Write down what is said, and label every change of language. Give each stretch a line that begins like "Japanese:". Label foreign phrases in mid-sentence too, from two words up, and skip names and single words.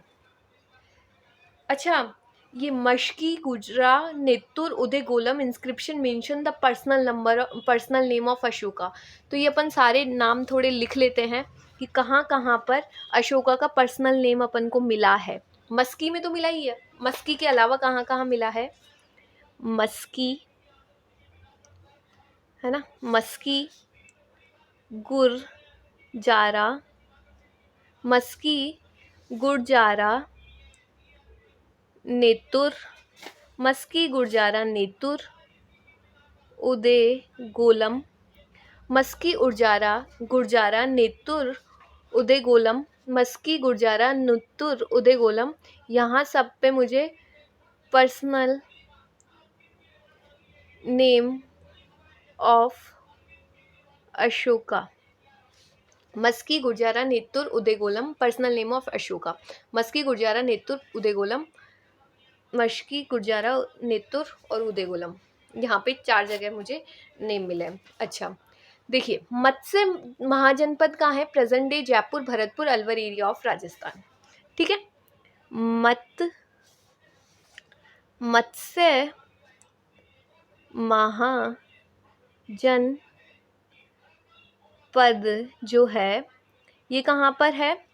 Hindi: अच्छा, ये
English: मशकी, गुजरा, नेतुर, उदय गोलम inscription mention the personal name of अशोका.
Hindi: तो ये अपन सारे नाम थोड़े लिख लेते हैं कि कहाँ कहाँ पर अशोका का
English: personal name
Hindi: अपन को मिला है. मस्की में तो मिला ही है. मस्की के अलावा कहाँ कहाँ मिला है? मस्की है ना. मस्की, गुरजारा, मस्की, गुरजारा, नेतुर, मस्की, गुरजारा, नेतुर, उदय गोलम. मस्की, गुरजारा, नेतुर, उदय गोलम. मस्की, गुरजारा, नेतुर, उदय गोलम. यहाँ सब पे मुझे
English: personal name of अशोका,
Hindi: मस्की गुर्जारा नेत्तुर उदेगोलम,
English: personal name of अशोका,
Hindi: मस्की गुर्जारा नेत्तुर उदेगोलम, मस्की गुर्जारा नेत्तुर और उदेगोलम, यहाँ पे 4 जगह मुझे नेम मिले हैं। अच्छा देखिए, मत्स्य महाजनपद कहाँ है?
English: प्रेजेंट डे जयपुर, भरतपुर, अलवर एरिया ऑफ राजस्थान।
Hindi: ठीक है, मत्स्य महाजनपद जो है ये कहाँ पर है?